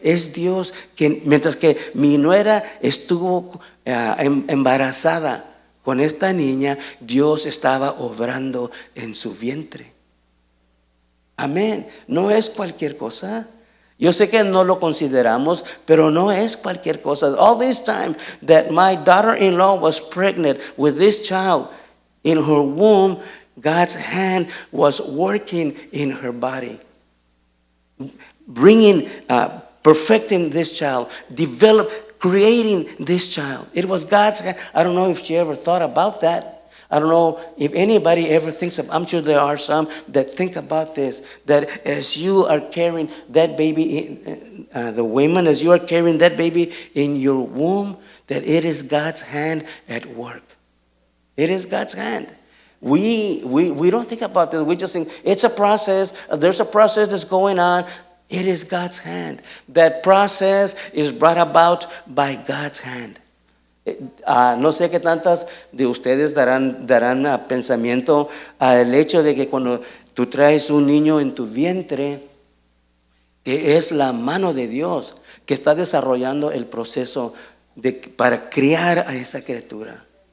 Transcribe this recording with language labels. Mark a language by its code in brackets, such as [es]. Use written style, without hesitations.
[es] Es Dios que, mientras que mi nuera estuvo embarazada con esta niña, Dios estaba obrando en su vientre. Amén. No es cualquier cosa. Yo sé que no lo consideramos, pero no es cualquier cosa. [en] All this time that my daughter-in-law was pregnant with this child in her womb, God's hand was working in her body, bringing, perfecting this child, creating this child. It was God's hand. I don't know if she ever thought about that. I don't know if anybody ever thinks of, I'm sure there are some that think about this, that as you are carrying that baby, the women, as you are carrying that baby in your womb, that it is God's hand at work. It is God's hand. We don't think about this. We just think it's a process. There's a process that's going on. It is God's hand. That process is brought about by God's hand. [es] No sé qué tantas de ustedes darán pensamiento al hecho de que cuando tú traes un niño en tu vientre, que es la mano de Dios que está desarrollando el proceso para criar a esa criatura.